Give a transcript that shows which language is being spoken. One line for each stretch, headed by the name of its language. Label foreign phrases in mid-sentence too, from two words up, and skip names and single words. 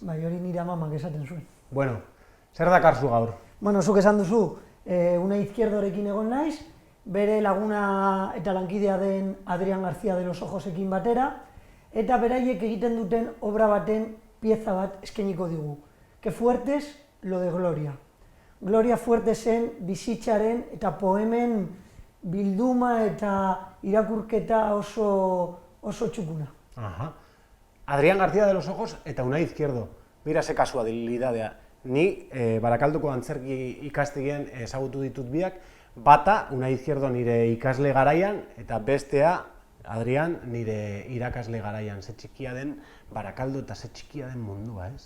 Basque: Bai, hori nire amamak esaten zuen. Bueno, zer dakarzu gaur? Bueno, zuk esan duzu, Unai Izquierdorekin egon naiz, bere laguna eta lankidea den Adrián García de los Ojosekin batera, eta beraiek egiten duten obra baten pieza bat eskainiko digu.
Spanish: Que Fuertes, lo de Gloria.
Basque: Gloria Fuertesen bizitzaren eta poemen bilduma eta irakurketa oso txukuna. Aha. Adrián García de los Ojos eta Unai Izquierdo. Mira ze kasualidadea. Ni Barakalduko antzerki ikastegian ezagutu ditut biak, bata Unai Izquierdo nire ikasle garaian eta bestea Adrián nire irakasle garaian. Ze txikia den Barakaldo eta ze txikia den mundua, ez?